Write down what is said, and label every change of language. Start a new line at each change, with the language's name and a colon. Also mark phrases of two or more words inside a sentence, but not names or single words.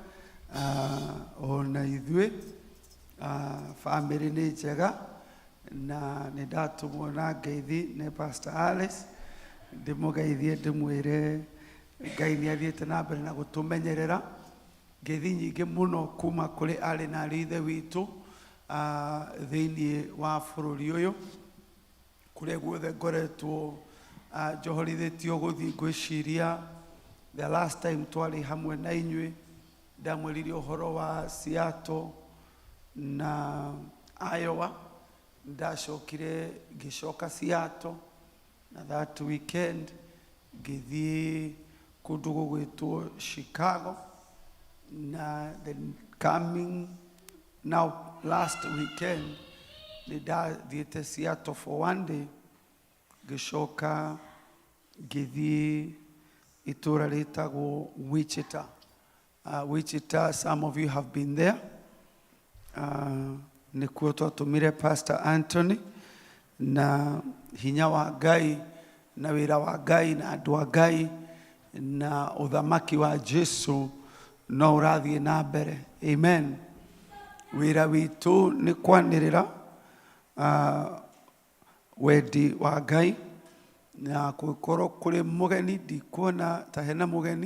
Kikuyu: Ona ithuĩ family nĩ njega na nĩ ndatũmwo na ngeithi nĩ Pastor Alice ndĩmũgeithie ndĩmwĩre Ngai nĩ athiĩte na mbere na gũtũmenyerera. Ngeithi nyingĩ mũno kuma kũrĩ arĩ na ithe witũ thĩinĩ wa bũrũri ũyũ kũrĩa guothe ngoretwo njohorithĩtio gũthiĩ ngwĩciria
English: the last time
Kikuyu: twarĩ hamwe na inyuĩ ndamwĩrire ũhoro wa Seattle na Iowa. Ndacokire ngĩcoka Seattle na
English: that weekend
Kikuyu: ngĩthiĩ kũndũ gũgwĩtwo Chicago na
English: the coming now last weekend
Kikuyu: nĩ ndathiĩte Seattle
English: for one day
Kikuyu: ngĩcoka ngĩthiĩ itũra rĩtagwo Wichita. Wichita,
English: some of you have been there.
Kikuyu: Nĩkuo twatũmire Pastor Anthony na hinya wa Ngai na wĩra wa Ngai na andũ a Ngai na ũthamaki wa Jesu no ũrathiĩ na mbere. Amen. Wĩra witũ nĩ kwanĩrĩra wendi wa Ngai na kũkorwo kũrĩ mũgeni, ndikuona ta hena mũgeni.